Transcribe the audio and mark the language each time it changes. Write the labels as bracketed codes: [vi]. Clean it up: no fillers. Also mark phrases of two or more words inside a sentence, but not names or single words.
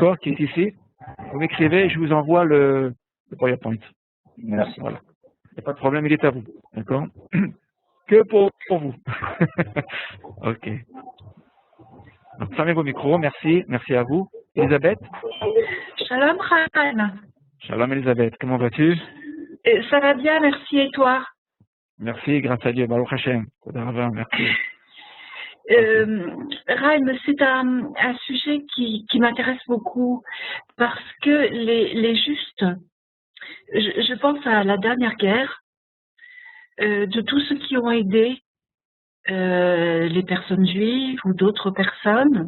[fr] d'accord, qui est ici. Vous m'écrivez et je vous envoie le PowerPoint. Merci. Voilà. Il n'y a pas de problème, il est à vous. D'accord? Que pour vous. Ok. Donc, fermez vos micros. Merci. Merci à vous. Elisabeth? Shalom, Chaim. Shalom, Elisabeth. Comment vas-tu? Ça va bien, merci. Et toi? Merci, grâce à Dieu. [he] ברוך השם. [fr] Merci. Chaim, c'est un sujet qui m'intéresse beaucoup parce que les justes, je pense à la dernière guerre, de tous ceux qui ont aidé les personnes juives ou d'autres personnes.